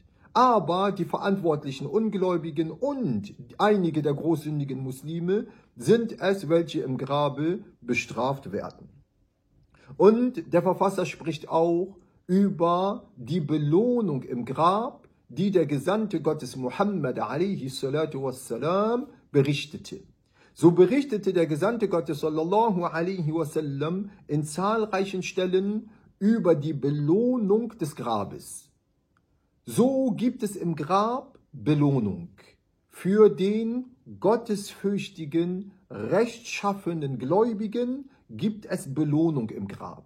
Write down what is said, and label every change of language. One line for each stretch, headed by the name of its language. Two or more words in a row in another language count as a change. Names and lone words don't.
German: Aber die verantwortlichen Ungläubigen und einige der großsündigen Muslime sind es, welche im Grabe bestraft werden. Und der Verfasser spricht auch über die Belohnung im Grab, die der Gesandte Gottes Muhammad
Arabic: عليه الصلاة والسلام
German: berichtete. So berichtete der Gesandte Gottes
Arabic: صلى الله عليه وسلم
German: in zahlreichen Stellen über die Belohnung des Grabes. So gibt es im Grab Belohnung für den gottesfürchtigen, rechtschaffenen Gläubigen gibt es Belohnung im Grab.